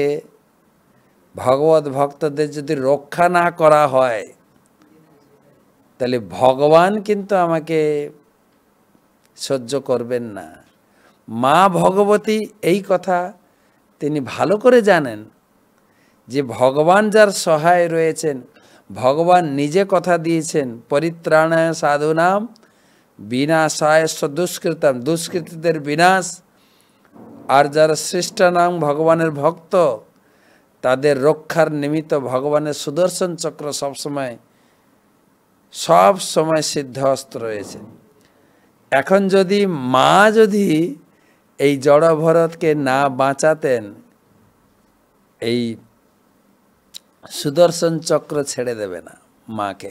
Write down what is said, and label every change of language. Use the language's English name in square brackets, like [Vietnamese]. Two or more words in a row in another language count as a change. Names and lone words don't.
[Bangla] ভগবত ভক্তদের যদি রক্ষা না করা হয়, তাহলে ভগবান কিন্তু আমাকে সহ্য করবেন না। মা ভগবতী এই কথা তিনি ভালো করে জানেন যে ভগবান যার সহায় রয়েছেন, ভগবান নিজে কথা দিয়েছেন, [Sanskrit] পরিত্রাণায় সাধুনাম বিনাশায় দুষ্কৃতম, [Bangla] দুষ্কৃতীদের বিনাশ। আর যারা শ্রেষ্ঠানাম ভগবানের ভক্ত, তাদের রক্ষার নিমিত্ত ভগবানের সুদর্শন চক্র সব সময় সিদ্ধহস্ত রয়েছে। এখন যদি মা যদি এই জড় ভরতকে না বাঁচাতেন, এই সুদর্শন চক্র ছেড়ে দেবে না মাকে।